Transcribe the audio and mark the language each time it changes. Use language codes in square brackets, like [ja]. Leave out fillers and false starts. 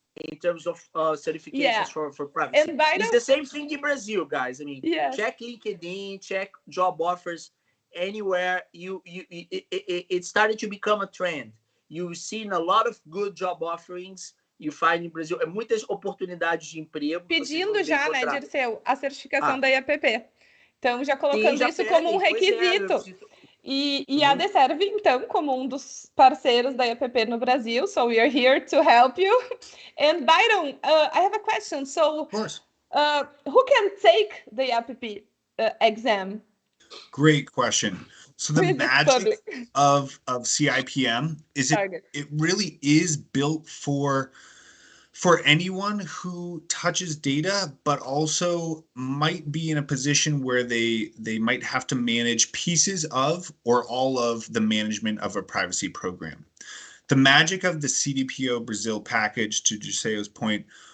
[en] In terms of certifications for privacy. And Byron, it's the same thing in Brazil, guys. I mean, yes. Check LinkedIn, check job offers anywhere. It started to become a trend. You've seen a lot of good job offerings you find in Brazil. [pt] Muitas oportunidades de emprego. Pedindo já, né, Dirceu, a certificação da IAPP. Então, já colocando isso como um requisito. E a DeServ, então, como um dos parceiros da IAPP no Brasil. [en] So we are here to help you. And Byron, I have a question. So, of course. Who can take the IAPP exam? Great question. So the magic of CIPM is it really is built for anyone who touches data, but also might be in a position where they might have to manage pieces of or all of the management of a privacy program. The magic of the CDPO Brazil package, to Dirceu's point,